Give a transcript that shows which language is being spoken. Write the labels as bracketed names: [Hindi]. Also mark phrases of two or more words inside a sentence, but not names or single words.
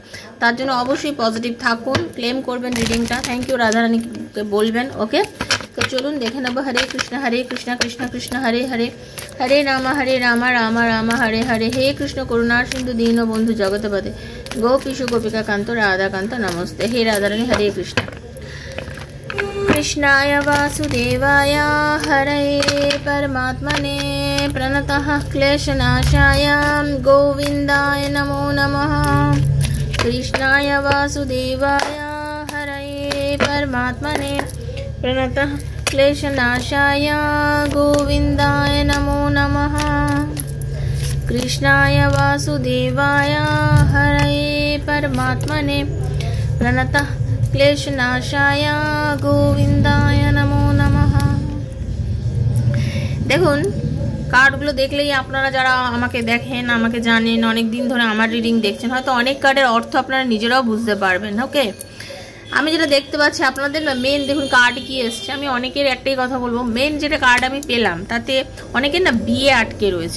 [Bangla] তার জন্য অবশ্যই পজিটিভ থাকুন, ক্লেম করবেন রিডিংটা। [English] thank you [Bangla] রাধারানীকে বলবেন। ওকে, তো চলুন দেখে নেবো। [Sanskrit] হরে কৃষ্ণ কৃষ্ণ কৃষ্ণ হরে হরে, হরে রাম রাম রাম হরে হরে। হে কৃষ্ণ করুণার সিন্ধু দীন বন্ধু জগৎপতে, গোপীষু গোপিকা কান্ত রাধাকান্ত নমস্তে। [Bangla] হে রাধারানী হরে কৃষ্ণ। [Sanskrit] कृष्णाय वासुदेवाय हरये परमात्मने प्रणतः क्लेशनाशाय गोविन्दाय नमो नमः। कृष्णाय वासुदेवाय हरये परमात्मने प्रणतः क्लेशनाशाय गोविन्दाय नमो नमः। कृष्णाय वासुदेवाय हरये परमात्मने प्रणतः क्लेशनाशाय गोविंदाय नमो नमः। [Bangla] দেখুন কার্ডগুলো দেখলেই আপনারা যারা আমাকে দেখেন, আমাকে জানেন, অনেক দিন ধরে আমার রিডিং দেখছেন, হয়তো অনেক কার্ডের অর্থ আপনারা নিজেরাও বুঝতে পারবেন। ওকে, আমি যেটা দেখতে পাচ্ছি আপনাদের না, মেন দেখুন কার্ড কি এসছে। আমি অনেকের একটাই কথা বলবো, মেন যেটা কার্ড আমি পেলাম তাতে অনেকের না বিয়ে আটকে রয়েছে।